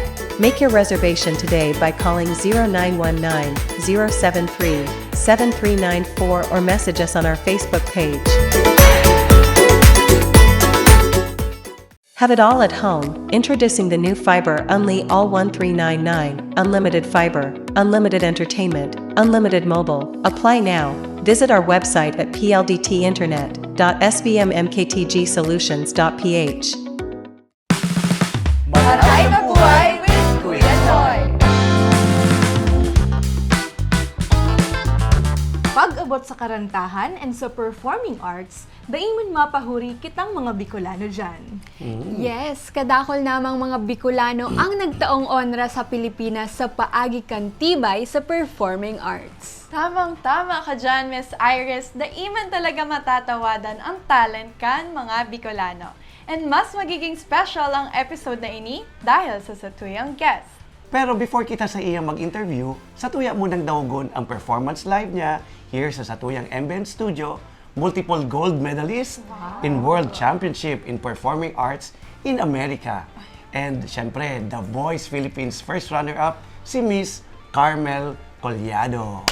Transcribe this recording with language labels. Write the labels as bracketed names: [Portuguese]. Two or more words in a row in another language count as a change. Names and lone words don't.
[English] Make your reservation today by calling 0919-073-7394 or message us on our Facebook page. Have it all at home. Introducing the new Fiber Unli All 1399, Unlimited Fiber, Unlimited Entertainment, Unlimited Mobile. Apply now. Visit our website at pldtinternet.sbmmktgsolutions.ph. [Bikol] Patay na buhay with Kuya Joy! Pag-abot sa karantahan and sa [English] performing arts, [Bikol] daiman mapahuri kitang mga Bicolano dyan. Yes, kadakol namang mga Bicolano ang nagtaong onra sa Pilipinas sa paagi kantibay sa [English] performing arts. [Bikol] Tamang-tama ka dyan, Miss Iris. Daiman talaga matatawadan ang talent kan mga Bicolano. And mas magiging special ang episode na ini dahil sa satuyang guest. Pero before kita sa iyang mag-interview, Satuya munang dawagon ang [English] performance live [Bikol] niya here sa Satuyang MBN Studio, [English] multiple gold medalist in World Championship in Performing Arts in America. [Bikol] And syempre, The Voice Philippines [English] first runner-up, [Bikol] si Miss Carmel Collado.